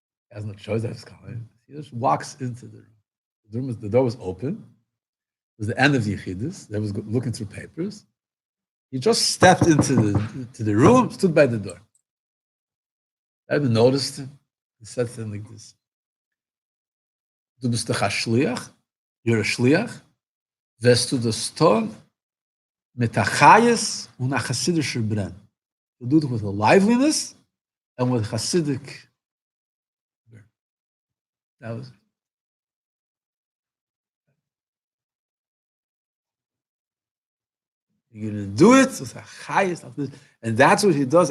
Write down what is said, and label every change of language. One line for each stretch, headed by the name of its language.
English: He has no choice. He just walks into the room. The door was open. It was the end of the Yechidus. They was looking through papers. He just stepped into the room, stood by the door. Rebbe noticed him.
Yiddish: He said to him like this: Du bist doch a Shliach.
English: You're a Shliach.
Yiddish: Wirst du das tun mit a Chayes und a Chassidischer Brenn.
English: You do it with a liveliness and with Chassidic burn. That was it. You're going to do it with a Chayes, and that's what he does.